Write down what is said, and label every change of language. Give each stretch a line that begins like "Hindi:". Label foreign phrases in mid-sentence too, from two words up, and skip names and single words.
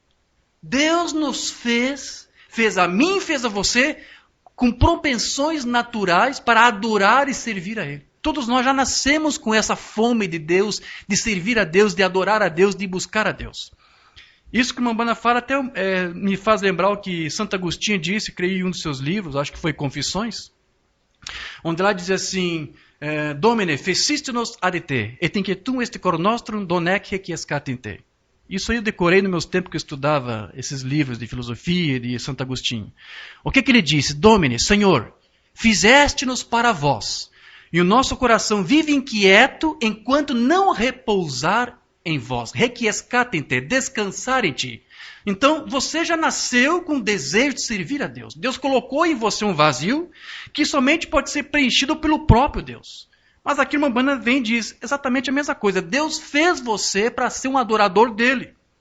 Portuguese: Deus nos fez a mim, fez a você, com propensões naturais para adorar e servir a Ele. Todos nós já nascemos com essa fome de Deus, de servir a Deus, de adorar a Deus, de buscar a Deus. Isso que o Umbanda fala até me faz lembrar o que Santo Agostinho disse, creio em um dos seus livros, acho que foi Confissões, onde lá diz assim,
Latin: Domine, feciste-nos ad te, et inquietum est cor nostrum donec requiescat in te.
Portuguese: Isso aí eu decorei nos meus tempos que eu estudava esses livros de filosofia de Santo Agostinho. O que ele disse? Domine, Senhor, fizeste-nos para vós, e o nosso coração vive inquieto enquanto não repousar em vós.
Latin: Requiescat in te,
Portuguese: descansar em ti. Então, você já nasceu com o desejo de servir a Deus. Deus colocou em você um vazio que somente pode ser preenchido pelo próprio Deus. Mas aqui uma Umbanda vem e diz exatamente a mesma coisa. Deus fez você para ser um adorador dele.